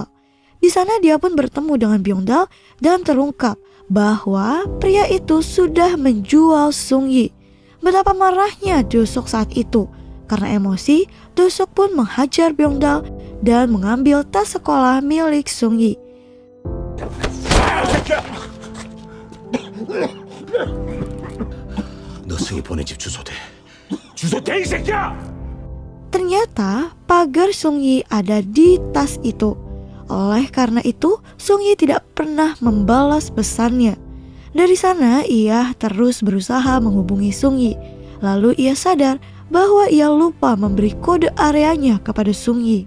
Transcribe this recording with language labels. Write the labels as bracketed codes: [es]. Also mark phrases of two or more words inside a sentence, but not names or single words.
[id] Di sana dia pun bertemu dengan Byung-dal dan terungkap bahwa pria itu sudah menjual Sung-yi. Betapa marahnya Do-seok saat itu. Karena emosi, Do-seok pun menghajar Byung-dal dan mengambil tas sekolah milik Sung-yi. [ko] 너 승희 보낸 집 주소 대. 주소 대 이 새끼야! [id] Ternyata pagar Sung-yi ada di tas itu. Oleh karena itu, Sung-yi tidak pernah membalas pesannya. Dari sana, ia terus berusaha menghubungi Sung-yi. Lalu ia sadar bahwa ia lupa memberi kode areanya kepada Sung-yi.